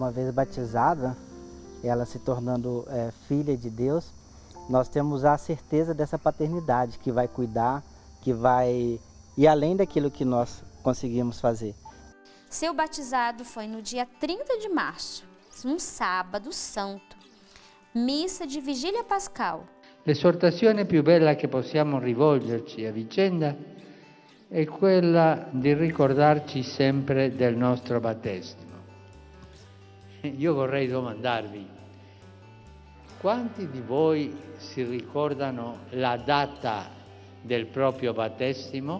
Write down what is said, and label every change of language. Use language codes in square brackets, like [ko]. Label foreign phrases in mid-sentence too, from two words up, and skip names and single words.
[pt] uma vez batizada, ela se tornando filha de Deus, nós temos a certeza dessa paternidade que vai cuidar, que vai ir além daquilo que nós conseguimos fazer. Seu batizado foi no dia 30 de março, um sábado santo, missa de vigília pascal. [it] L'esortazione più bella che possiamo rivolgerci a vicenda è quella di ricordarci sempre del nostro battesimo. Io vorrei domandarvi, quanti di voi si ricordano la data del proprio battesimo?